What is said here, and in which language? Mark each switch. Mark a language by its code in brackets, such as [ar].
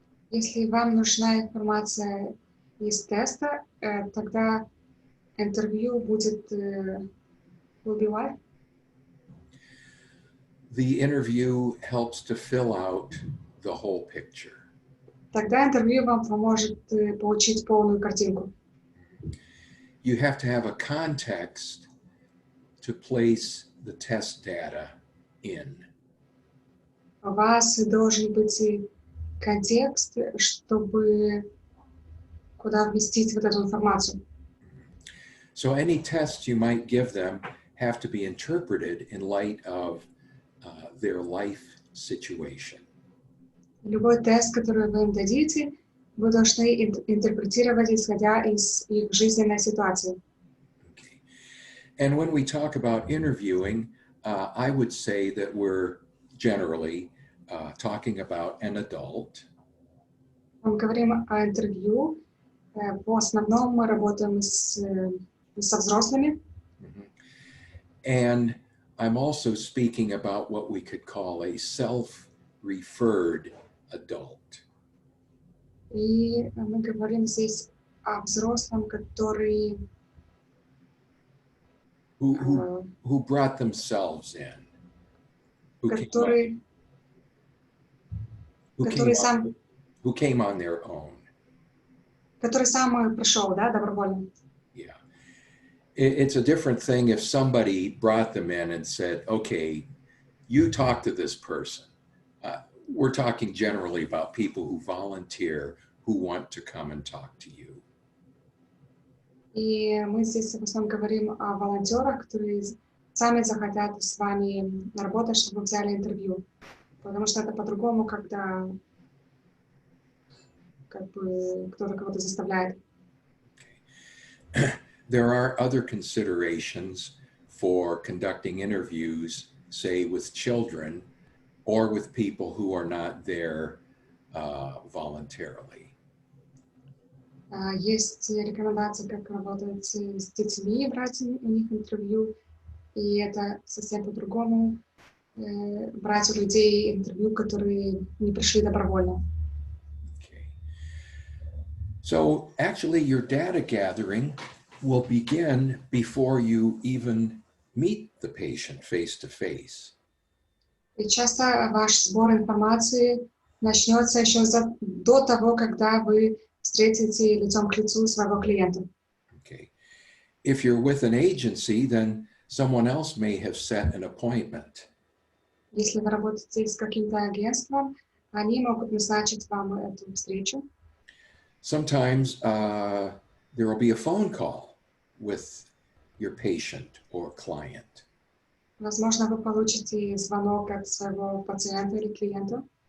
[ru] Если вам нужна информация из теста, тогда интервью будет [en] will be what? The interview helps to fill out the whole picture. [ru] Тогда интервью вам поможет получить полную картинку. [en] You have to have a context to place the test data in. [ru] У вас должен быть и контекст, чтобы куда вместить вот эту информацию. [en] So any tests you might give them have to be interpreted in light of their life situation. [ru] Любой тест, который вы им дадите, вы должны интерпретировать, исходя из их жизненной ситуации. [en] Okay. And when we talk about interviewing, I would say that we're generally talking about an adult. [ru] Мы говорим о интервью. В основном мы работаем со взрослыми. [en] And I'm also speaking about what we could call a self-referred adult. [ru] И мы говорим здесь о взрослом, который [en] Who brought themselves in. [ru] который сам [en] Who came on their own. [ru] который сам пришел, да, добровольно. [en] Yeah. It's a different thing if somebody brought them in and said, okay, you talk to this person. We're talking generally about people who volunteer, who want to come and talk to you. [ru] И мы здесь в основном говорим о волонтерах, которые сами захотят с вами работать, чтобы вы взяли интервью. Потому что это по-другому, когда как бы кто-то кого-то заставляет. [en] There are other considerations for conducting interviews, say with children or with people who are not there voluntarily. [ru] Есть рекомендации, как работать с детьми, брать у них интервью, и это совсем по-другому брать у людей интервью, которые не пришли добровольно. [en] Okay. So actually your data gathering will begin before you even meet the patient face-to-face. [ru] И часто ваш сбор информации начнется еще до того, когда вы встретите лицом к лицу своего клиента. [en] Okay. If you're with an agency, then someone else may have set an appointment. [ru] Если вы работаете с каким-то агентством, они могут назначить вам эту встречу. [en] Sometimes there will be a phone call with your patient or client. [ru] Возможно, вы получите звонок от своего пациента или клиента.